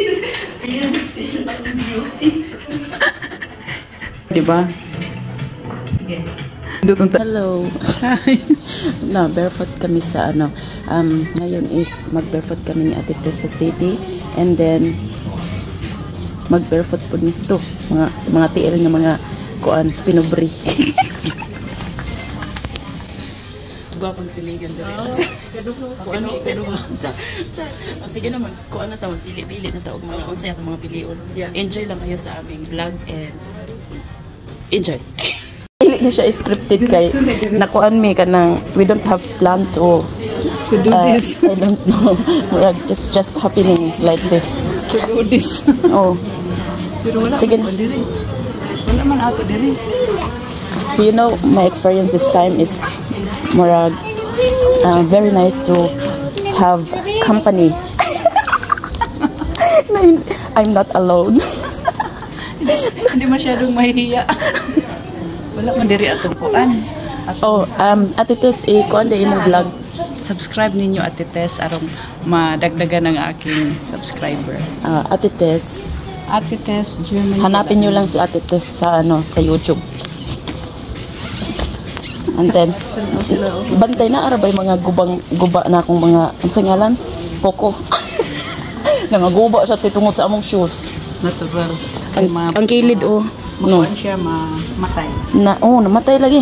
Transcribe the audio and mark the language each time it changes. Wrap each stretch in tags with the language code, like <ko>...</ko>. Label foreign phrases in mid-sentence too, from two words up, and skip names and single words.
<tl>Diba? Hello. Na barefoot kami sa ano.</tl> <ceb>Ngayon is mag-barefoot kami ni Ate Tess sa city,</ceb> <en>and then</en> <ceb>mag-barefoot po nito mga tiil nga mga kuan pinubri. Gwapang siligan diri. Kuan pero sige naman kuan na taon pili-pili na taog mga unsay atong mga pilion.</ceb> <tl>Enjoy lang kayo sa aming vlog and enjoy.</tl> <ceb>Dili na siya scripted kay nakuan mi kanang</ceb> <en>we don't have plan to do this. I don't know. It's just happening like this. To do this. Oh.</en> <ceb>Pero wala sige. man diri. Wala man ato diri.</ceb> <en>You know, my experience this time is more very nice to have company. I'm not alone.</en> <tl>Hindi masyadong mahihiya.</tl> <ceb>Wala man diri atong kuan. Oh, Ate Tess, kuan day imong vlog. Subscribe ninyo Ate Tess arong madagdagan ang aking subscriber. Ate Tess, Germany.</ceb> <tl>hanapin niyo lang si Ate Tess sa ano, sa YouTube.</tl> <ceb>And then bantay na arabay mga guba na akong mga unsay ngalan? Koko. Nangaguba siya titungod sa among shoes. Natural. Ang kilid no. Siya mamatay. Namatay lagi.</ceb>